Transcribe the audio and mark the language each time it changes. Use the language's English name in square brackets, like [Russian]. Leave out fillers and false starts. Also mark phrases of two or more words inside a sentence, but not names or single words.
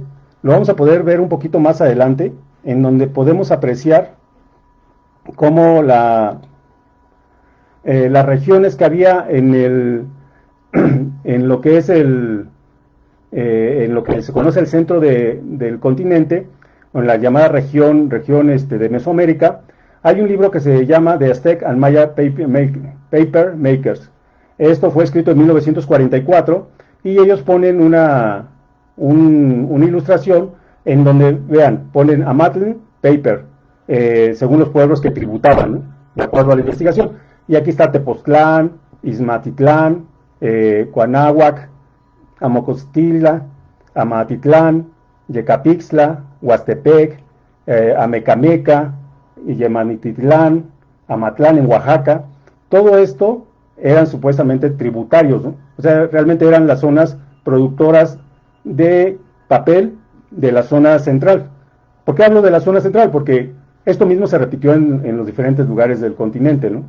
[Spanish] Lo vamos a poder ver un poquito más adelante, en donde podemos apreciar cómo las regiones que había en lo que es en lo que se conoce el centro del continente, o en la llamada región de Mesoamérica, hay un libro que se llama The Aztec and Maya Paper Makers. Esto fue escrito en 1944 y ellos ponen una ilustración en donde, vean, ponen Amatl Paper, según los pueblos que tributaban, ¿no? De acuerdo a la investigación. Y aquí está Tepoztlán, Izmatitlán, Cuanáhuac, Amocostila, Amatitlán, Yecapixtla, Huastepec, Amecameca, Yemanititlán, Amatlán en Oaxaca. Todo esto eran supuestamente tributarios, ¿no? O sea, realmente eran las zonas productoras de papel de la zona central. ¿Por qué hablo de la zona central? Porque esto mismo se repitió en los diferentes lugares del continente, ¿no?